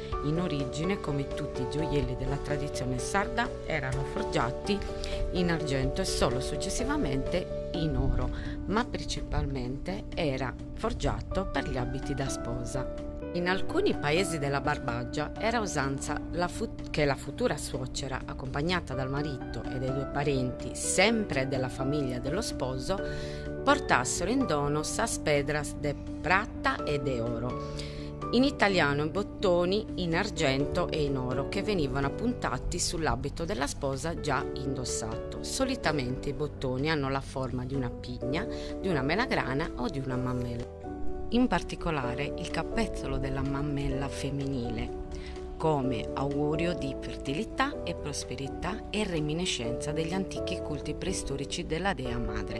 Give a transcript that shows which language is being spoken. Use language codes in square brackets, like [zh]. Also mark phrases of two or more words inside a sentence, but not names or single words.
[it] In origine, come tutti i gioielli della tradizione sarda, erano forgiati in argento e solo successivamente in oro, ma principalmente era forgiato per gli abiti da sposa. In alcuni paesi della Barbagia era usanza che la futura suocera, accompagnata dal marito e dai due parenti, sempre della famiglia dello sposo, portassero in dono [sc] sas pedras de prata e de oro. [it] In italiano i bottoni in argento e in oro che venivano appuntati sull'abito della sposa già indossato. Solitamente i bottoni hanno la forma di una pigna, di una melagrana o di una mammella. In particolare il capezzolo della mammella femminile, come augurio di fertilità e prosperità e reminiscenza degli antichi culti preistorici della dea madre.